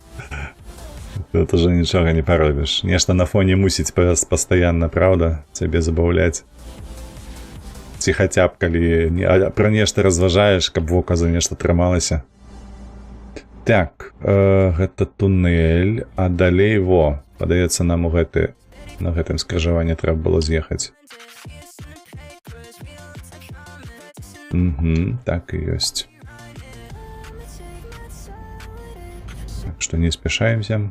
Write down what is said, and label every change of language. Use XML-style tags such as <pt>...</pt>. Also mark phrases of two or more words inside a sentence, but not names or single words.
<be>Тут уже нічога не паробіш. Нешта на фоне мусіць пастаянна, правда, цябе забаўляць. Ці хаця б, калі пра нешта разважаеш, каб вока за нешта трымалася. Так, гэта туннель, а далей, во, падаецца нам у гэты, на гэтым скрыжаванні трэба было з'ехаць.</be> <ru>Так и есть. Так что не спешаемся.</ru>